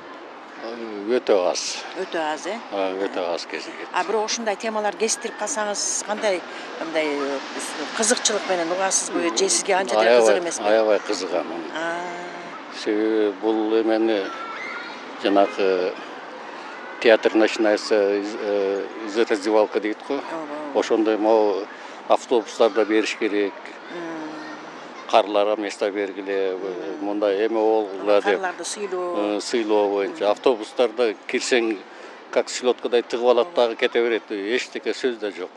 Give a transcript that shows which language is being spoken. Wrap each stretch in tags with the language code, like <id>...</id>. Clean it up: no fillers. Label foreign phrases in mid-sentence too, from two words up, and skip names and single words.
<ky>Өтө аз. Өтө аз, Өтө аз кезигет. Бирок ушундай темалар кезиктирип калсаңыз, кандай мындай кызыкчылык менен угасызбы, же сизге анча деле кызык эмеспи? Аябай кызыгам. Себеби бул эмени жанагы</ky> <ru>театр начинается из раздевалка</ru> <ky>дейт го. Ошондой могу автобустарда бериш керек. Карларга место бергиле, мындай эме болгула деп. Карларды Сыйлоо боюнча автобустарда кирсең как селедкадай тыгып алат дагы кете берет. Эчтеке сөз да жок.</ky>